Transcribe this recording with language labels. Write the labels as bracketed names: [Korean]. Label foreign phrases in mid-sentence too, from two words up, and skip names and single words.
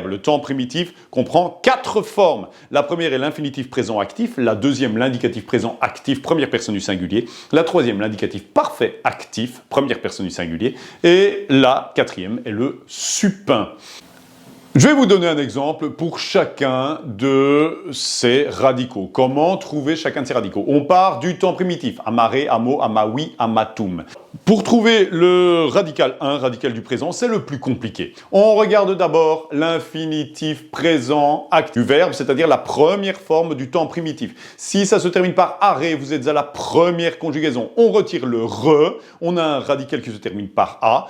[French] Le temps primitif comprend 4 formes. La première est l'infinitif présent actif, la deuxième, l'indicatif présent actif, première personne du singulier, la troisième, l'indicatif parfait actif, première personne du singulier, et la quatrième est le supin. Je vais vous donner un exemple pour chacun de ces radicaux. Comment trouver chacun de ces radicaux? On part du temps primitif, [Latin] amare, amo, amawi, amatum. [French] Pour trouver le radical 1, radical du présent, c'est le plus compliqué. On regarde d'abord l'infinitif présent actif du verbe, c'est-à-dire la première forme du temps primitif. Si ça se termine par arrêt, vous êtes à la première conjugaison. On retire le re, on a un radical qui se termine par a.